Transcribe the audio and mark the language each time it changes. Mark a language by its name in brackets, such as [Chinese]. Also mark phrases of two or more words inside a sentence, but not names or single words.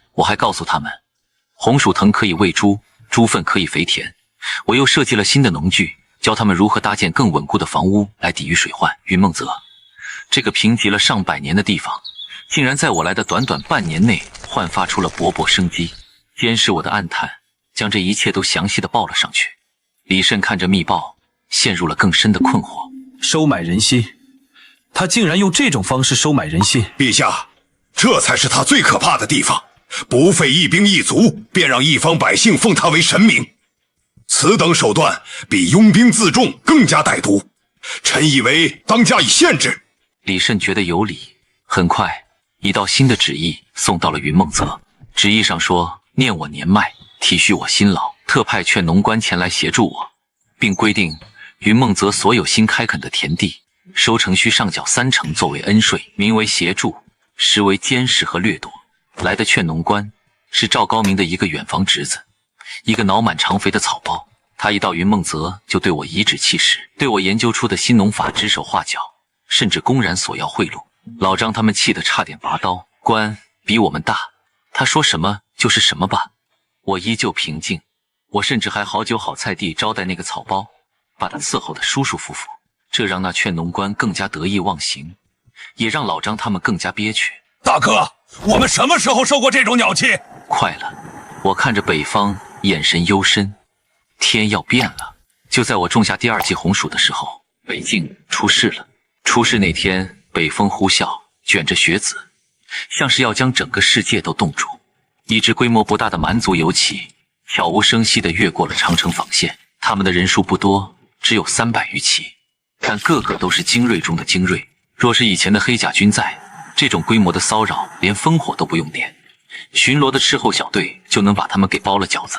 [Chinese] 我還告訴他們，紅薯藤可以餵豬，豬糞可以肥田。我又設計了新的農具，教他們如何搭建更穩固的房屋來抵禦水患。雲夢澤這個貧瘠了上百年的地方，竟然在我來的短短半年內煥發出了勃勃生機。監視我的暗探將這一切都詳細地報了上去。李慎看着密報，陷入了更深的困惑。收買人心，他竟然用這種方式收買人心。陛下，這才是他最可怕的地方。不費一兵一卒，便讓一方百姓奉他為神明，此等手段比擁兵自重更加歹毒。臣以為當加以限制。李慎覺得有理。很快，一道新的旨意送到了雲夢澤。旨意上說，念我年邁，體恤我辛勞，特派勸農官前來協助我，並規定雲夢澤所有新開墾的田地收成需上繳30%作為恩稅，名為協助，實為監視和掠奪。來的勸農官是趙高明的一個遠房侄子，一個腦滿腸肥的草包。他一到雲夢澤就對我頤指氣使，對我研究出的新農法指手畫腳，甚至公然索要贿赂。老張他們氣得差點拔刀。官比我們大，他說什麼就是什麼吧。我依舊平靜，我甚至還好酒好菜地招待那個草包，把他伺候得舒舒服服。這讓那勸農官更加得意忘形，也讓老張他們更加憋屈。大哥，我们什么時候受過這種鳥氣？快了，我看着北方，眼神幽深。天要變了。就在我種下第2季紅薯的時候，北境出事了。出事那天，北風呼嘯，捲着雪子，像是要將整個世界都凍住。一支規模不大的蠻族游騎悄無聲息地越過了長城防線，他們的人數不多，只有300餘騎，但個個都是精銳中的精銳。若是以前的黑甲軍在，這種規模的騷擾連烽火都不用點，巡邏的斥候小隊就能把他們給包了餃子。